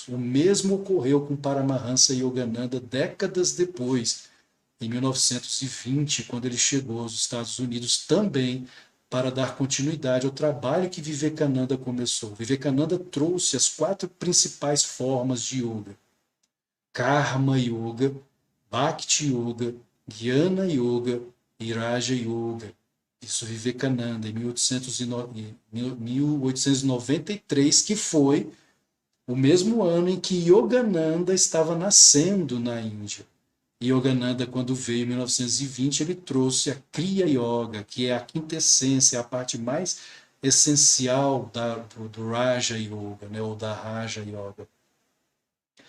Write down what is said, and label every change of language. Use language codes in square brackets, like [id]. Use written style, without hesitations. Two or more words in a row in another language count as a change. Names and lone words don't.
[pt] O mesmo ocorreu com Paramahansa Yogananda décadas depois, em 1920, quando ele chegou aos Estados Unidos também para dar continuidade ao trabalho que Vivekananda começou. Vivekananda trouxe as 4 principais formas de yoga: Karma Yoga, Bhakti Yoga, Jnana Yoga e Raja Yoga. Isso Vivekananda, em 1893, que foi o mesmo ano em que Yogananda estava nascendo na Índia. Yogananda, quando veio em 1920, ele trouxe a Kriya Yoga, que é a quintessência, a parte mais essencial do Raja Yoga, né, ou da Raja Yoga.